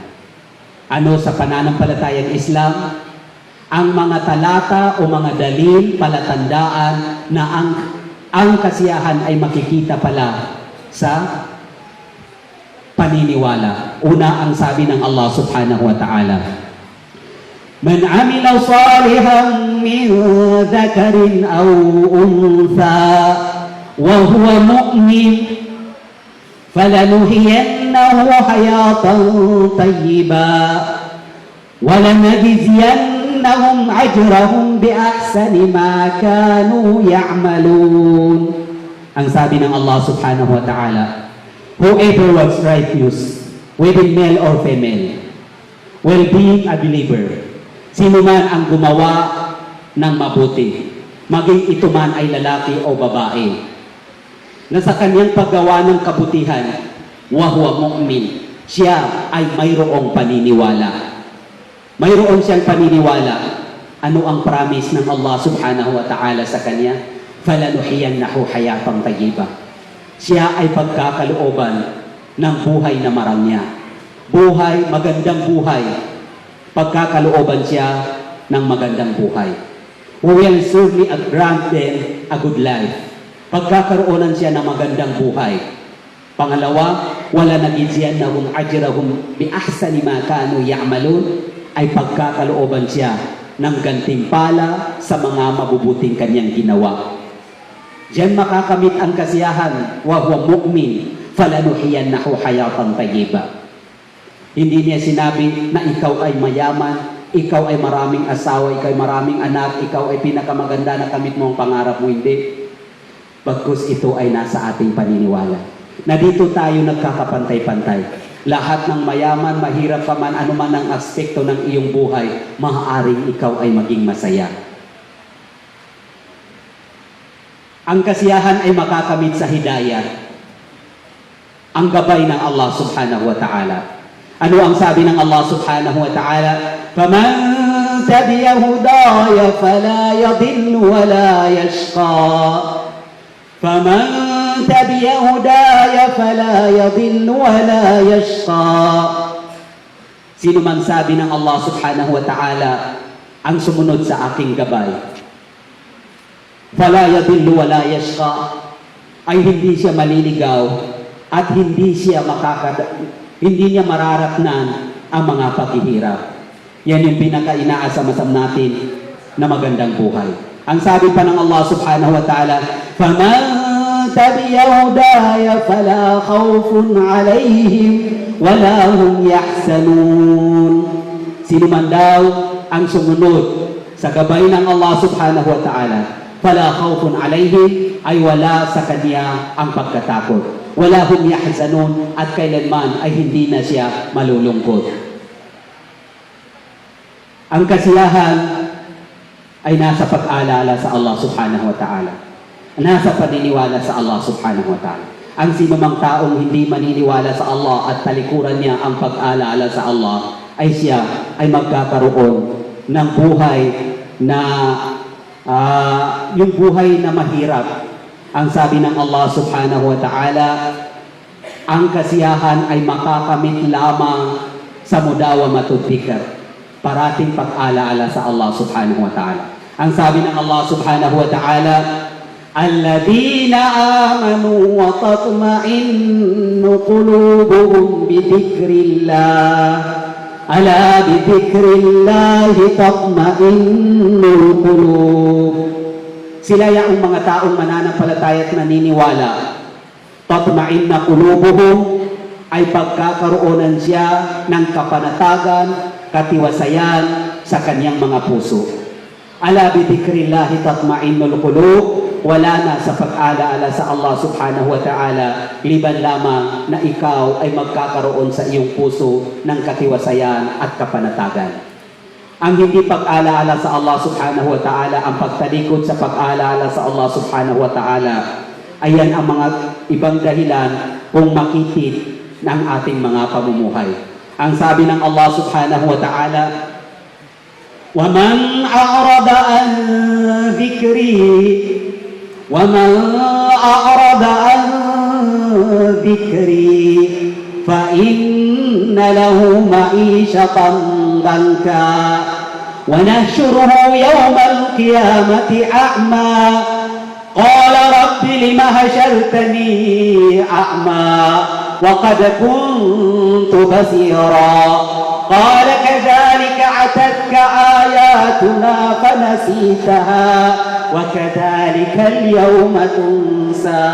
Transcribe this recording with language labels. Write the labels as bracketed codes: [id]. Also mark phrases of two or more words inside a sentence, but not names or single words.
[tl] Ano sa pananampalatayang Islam? Ang mga talata o mga dalil, palatandaan na ang kasiyahan ay makikita pala sa paniniwala. Una, ang sabi ng [ar] الله سبحانه وتعالى من عمل صالحا من ذكر أو أنثى وهو مؤمن فلنحيينه حياة طيبة ولنجزينهم أجرهم بأحسن ما كانوا يعملون. [tl] Ang sabi ng [ar] الله سبحانه وتعالى, [en] whoever was righteous, whether male or female, well being a believer, [tl] sino man ang gumawa ng mabuti, maging ito man ay lalaki o babae, na sa kanyang paggawa ng kabutihan, [ar] وهو مؤمن, [tl] siya ay mayroong paniniwala. Mayroon siyang paniniwala. Ano ang promise ng [ar] الله سبحانه وتعالى [tl] sa kanya? [ar] فلنحيينه حياة طيبة. [tl] Siya ay pagkakalooban ng buhay na maramya. Buhay, magandang buhay. Pagkakalooban siya ng magandang buhay. [en] We will surely grant them a good life. [tl] Pagkakaroon siya ng magandang buhay. [ar] Pangalawa, ولنجزينهم أجرهم بأحسن ما كانوا يعملون, [tl] ay pagkakalooban siya ng gantimpala sa mga mabubuting kanyang ginawa. Diyan makakamit ang kasiyahan, [ar] وهو مؤمن فلنحيينه حياة طيبة. [tl] Hindi niya sinabi na ikaw ay mayaman, ikaw ay maraming asawa, ikaw ay maraming anak, ikaw ay pinakamaganda na kamit mo ang pangarap mo, hindi. Bagkus ito ay nasa ating paniniwala. Na dito tayo nagkakapantay-pantay. Lahat ng mayaman, mahirap pa man, anuman ang aspekto ng iyong buhay, maaaring ikaw ay maging masaya. Ang kasiyahan ay makakamit sa hidayah. Ang gabay ng [ar] الله سبحانه وتعالى. [tl] Ano ang sabi ng [ar] الله سبحانه وتعالى? فَمَنْ تَبِعَ هُدَايَ فَلَا يَضِلُّ وَلَا يَشْقَى فَمَنْ تَبِعَ هُدَايَ فَلَا يَضِلُّ وَلَا يَشْقَى. [tl] Sino man sabi ng [ar] الله سبحانه وتعالى [tl] ang sumunod sa aking gabay, [ar] فَلَا يَضِلُّ وَلَا يَشْقَى, [tl] ay hindi siya maliligaw at hindi niya mararatnan ang mga paghihirap. Yan yung pinaka-inaasam-asam natin na magandang buhay. Ang sabi pa ng [ar] الله سبحانه وتعالى, فَمَنْ تَبِعَ هُدَايَ فَلَا خَوْفٌ عَلَيْهِمْ وَلَا هُمْ يَحْزَنُونَ. [tl] Sino man daw ang sumunod sa gabay ng [ar] الله سبحانه وتعالى فَلَا خَوْفٌ عَلَيْهِمْ, [tl] ay wala sa kanya ang pagkatakot. [ar] وَلَا هُمْ يَحْزَنُونَ, [tl] at kailanman ay hindi na siya malulungkot. Ang kasiyahan ay nasa pag-alala sa [ar] الله سبحانه وتعالى. [tl] Nasa paniniwala sa [ar] الله سبحانه وتعالى. [tl] Ang sinumang taong hindi maniniwala sa Allah at talikuran niya ang pag-alala sa Allah, ay siya ay magkakaroon ng buhay na yung buhay na mahirap. Ang sabi ng [ar] الله سبحانه وتعالى, [tl] ang kasiyahan ay makakamit lamang sa [ar] مداومة الذكر. [tl] Parating pag-alaala sa [ar] الله سبحانه وتعالى. [tl] Ang sabi ng [ar] الله سبحانه وتعالى الذين آمنوا وتطمئن قلوبهم بذكر الله ألا بذكر الله تطمئن القلوب. [tl] Sila yung mga taong mananampalataya at naniniwala. [ar] تطمئن قلوبهم, [tl] ay pagkakaroon siya ng kapanatagan, katiwasayan sa kanyang mga puso. [ar] ألا بذكر الله تطمئن القلوب, [tl] wala na sa pag-alaala sa [ar] الله سبحانه وتعالى, [tl] liban lamang na ikaw ay magkakaroon sa iyong puso ng katiwasayan at kapanatagan. Ang hindi pag-alaala sa [ar] الله سبحانه وتعالى, [tl] ang pagtalikod sa pag-alaala sa [ar] الله سبحانه وتعالى, [tl] ayan ang mga ibang dahilan kung makitid ng ating mga pamumuhay. Ang sabi ng [ar] الله سبحانه وتعالى, وَمَنْ أَعْرَضَ عَنْ ذِكْرِي وَمَنْ أَعْرَضَ عَنْ ذِكْرِي فَإِنَّ لَهُ مَعِيشَةً ضَنكًا وَنَحْشُرُهُ يَوْمَ الْقِيَامَةِ أَعْمَى قَالَ رَبِّ لِمَ حَشَرْتَنِي أَعْمَى وَقَدْ كُنْتُ بَصِيرًا قَالَ كَذَلِكَ أَتَتْكَ آيَاتُنَا فَنَسِيتَهَا وَكَذَلِكَ الْيَوْمَ تُنْسَى.